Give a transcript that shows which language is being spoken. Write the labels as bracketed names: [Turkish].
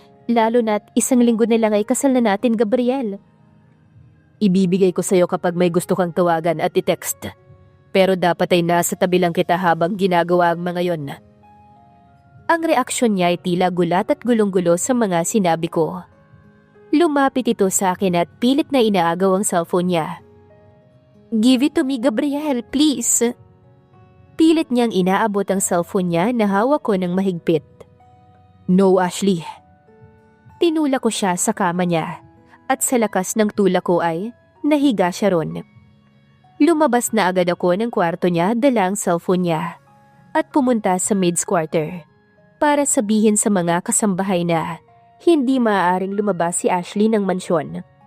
[Filipino] Lalo na't 1 linggo na lang ay kasal na natin, Gabriel. Ibibigay ko sa'yo kapag may gusto kang tawagan at i-text. Pero dapat ay nasa tabi lang kita habang ginagawa ang mga yon. Ang reaksyon niya ay tila gulat at gulong-gulo sa mga sinabi ko. Lumapit ito sa akin at pilit na inaagaw ang cellphone niya. [English] Give it to me, Gabriel, please. [Filipino] Pilit niyang inaabot ang cellphone niya na hawak ko ng mahigpit. [English] No, Ashley. [Filipino] Tinula ko siya sa kama niya at sa lakas ng tula ko ay nahiga siya ron. Lumabas na agad ako ng kwarto niya dala ang cellphone niya at pumunta sa maid's quarter para sabihin sa mga kasambahay na hindi maaaring lumabas si Ashley ng mansyon.